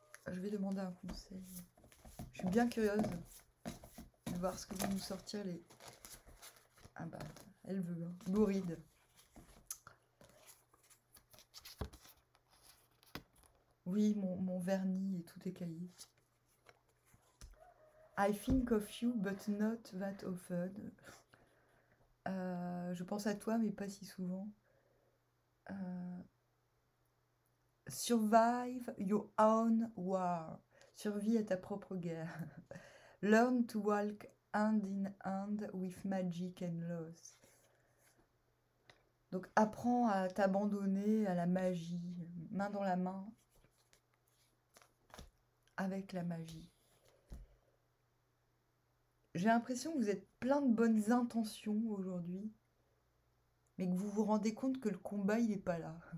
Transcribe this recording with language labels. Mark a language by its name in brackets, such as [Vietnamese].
[French] Je vais demander un conseil. Je suis bien curieuse de voir ce que vont nous sortir les... Ah bah, elle veut, hein. Louride. Oui, mon vernis et tout écaillé. [English] I think of you, but not that often. [French] Je pense à toi, mais pas si souvent. [English] Survive your own war. [French] Survie à ta propre guerre. [English] Learn to walk hand in hand with magic and loss. [French] Donc apprends à t'abandonner à la magie, main dans la main, avec la magie. J'ai l'impression que vous êtes plein de bonnes intentions aujourd'hui, mais que vous vous rendez compte que le combat, il n'est pas là.